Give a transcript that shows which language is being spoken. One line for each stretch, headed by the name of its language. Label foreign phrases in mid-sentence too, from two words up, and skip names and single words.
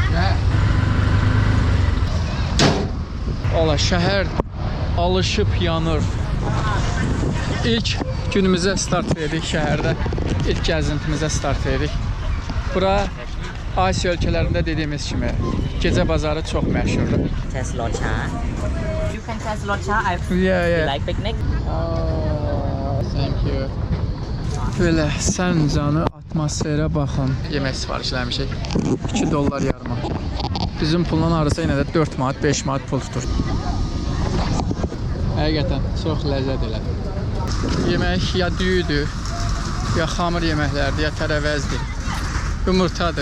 Azerbaijani: Ola, şəhər alışıb yanır. İlk günümüzə start verdik şəhərdə. İlk gəzintimizə start verdik. Bura Asiya ölkələrində dediyimiz kimi gecə bazarı çox məşhurdur.
English: Test locha. You can test locha. Yeah. Like picnic. Thank you.
Azerbaijani: Böyle Sərncanı atmosferə baxın. Yemək sifarişləmişik. 2 dollar yarıma. Bizim pulla arası yenə də 4 manat, 5 manat pul tutur. Həqiqətən çox ləzzət elədi. Yemək ya düyüdür, ya xamır yeməklərdir, ya tərəvəzdir, yumurtadır.